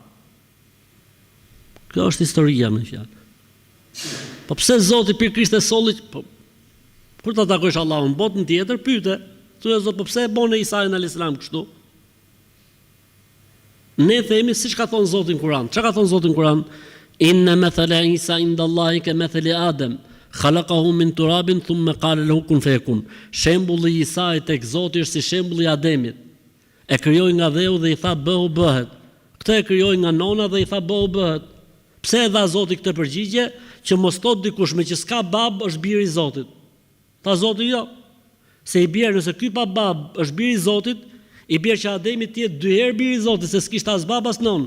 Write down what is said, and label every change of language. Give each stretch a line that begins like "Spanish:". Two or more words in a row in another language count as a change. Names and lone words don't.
Albanian: Kjo është historia me fjalë. Po pse Zoti për Krisht e solli, po kur ta takosh Allahun botën tjetër, pyete, thotë Zot, po pse e bën Isajin
Arabic: عليه السلام
Albanian: kështu? Ne themi siç ka thënë Zoti në Kur'an. Çka ka thënë Zoti në Kur'an?
Arabic: إن مثل عيسى عند الله كمثل آدم. خلقه من تراب ثم قال له كن فيكون.
Albanian: Shembulli i Isait tek Zoti është si shembulli i Ademit. E krijoi nga dheu dhe i tha bëhu bëhet. Këtë e krijoi nga nona dhe i tha bëhu bëhet. Pse e dha Zoti këtë përgjigje? Që mos thot dikush me që s'ka bab është biri i Zotit. Tha Zoti jo. Se i bjerë nëse ky pa bab është biri i Zotit, i bjerë që Ademi të jetë 2 herë biri i Zotit, se s'kishte as bab as non.